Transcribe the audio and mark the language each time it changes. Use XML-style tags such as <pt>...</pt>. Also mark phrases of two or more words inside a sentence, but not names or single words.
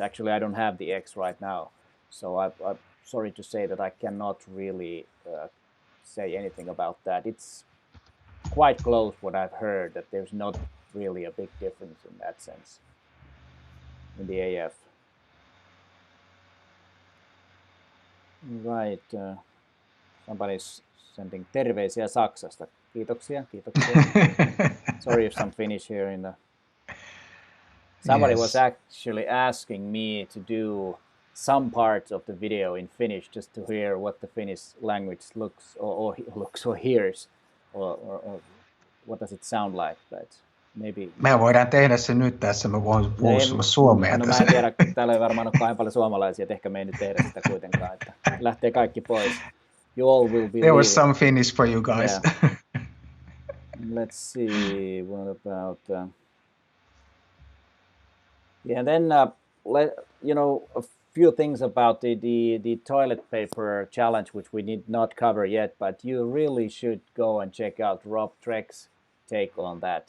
<en>Actually, I don't have the X right now, so I'm sorry to say that I cannot really say anything about that. It's quite close what I've heard, that there's not really a big difference in that sense in the AF. Right. Somebody's sending</en> <fi>terveisiä Saksasta. Kiitoksia.</fi> <en>Sorry if some Finnish here in the... Somebody was actually asking me to do some parts of the video in Finnish just to hear what the Finnish language looks or hears or what does it sound like, but maybe...</en> <fi>Me voidaan tehdä se nyt tässä, mä voin puhua sulle suomea tässä. Mä en tiedä, täällä ei varmaan ole kauhean paljon suomalaisia, että ehkä me ei nyt tehdä sitä kuitenkaan, että lähtee kaikki pois.</fi> <en>You all will be There was some Finnish for you guys. Yeah. Let's see, what about... Yeah, then a few things about the toilet paper challenge, which we did not cover yet, but you really should go and check out Rob Treck's take on that.</en>